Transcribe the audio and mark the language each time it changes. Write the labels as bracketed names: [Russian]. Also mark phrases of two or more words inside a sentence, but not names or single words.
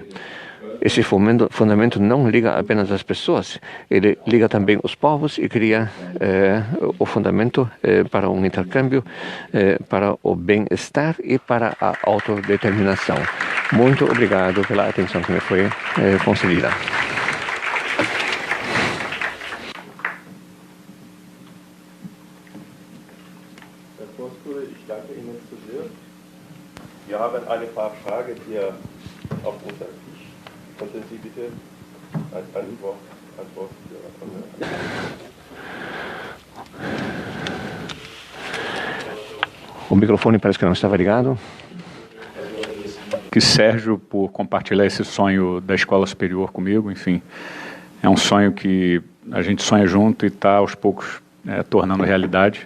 [Portuguese] Esse fundamento não liga apenas as pessoas, ele liga também os povos e cria o fundamento para um intercâmbio, para o bem-estar e para a autodeterminação. Muito obrigado pela atenção que me foi concedida. [German] Ich danke Ihnen zu sehr. Wir haben eine paar Fragen hier auf unserem Tisch. Könnten Sie bitte als Antwort [Portuguese] O microfone parece que não estava ligado. Que Sérgio por compartilhar esse sonho da escola superior comigo, enfim, é um sonho que a gente sonha junto e está aos poucos tornando realidade.